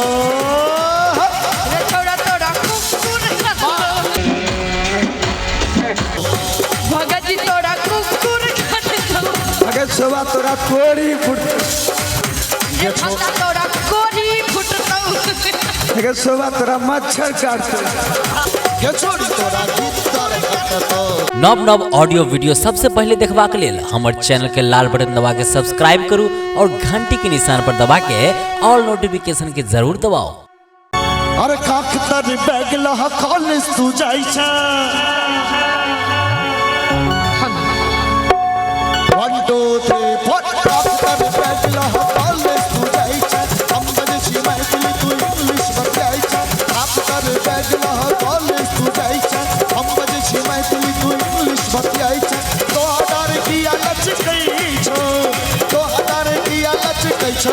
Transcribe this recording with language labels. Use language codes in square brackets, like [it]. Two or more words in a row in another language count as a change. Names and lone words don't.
[mai] रे छोरा तोरा कुकुर भगत जी तोरा कुकुर अगे सोवा तोरा कोड़ी फुट ये फंदा तोरा कोड़ी फुटतौ अगे सोवा तोरा मच्छर काटतौ ये छोड़ी तोरा भीतर कटतौ। नव नव ऑडियो वीडियो सबसे पहले देखबाक लेल हमर चैनल के लाल बटन दबा के सब्सक्राइब करू और घंटी के निशान पर दबा के [en] all notification [mai] के जरूर दबाओ। अरे काख तर बैग लहा कॉलेज तू जाई छ 1 2 3 4 काख तर बैग लहा कॉलेज तू जाई छ हम बजे छी मैथिली तू इंग्लिश बजाई छ काख तर बैग लहा कॉलेज तू जाई छ हम बजे छी मैथिली तू इंग्लिश बजाई छ तो हडार किया लचकै छो तो हडार किया लचकै छो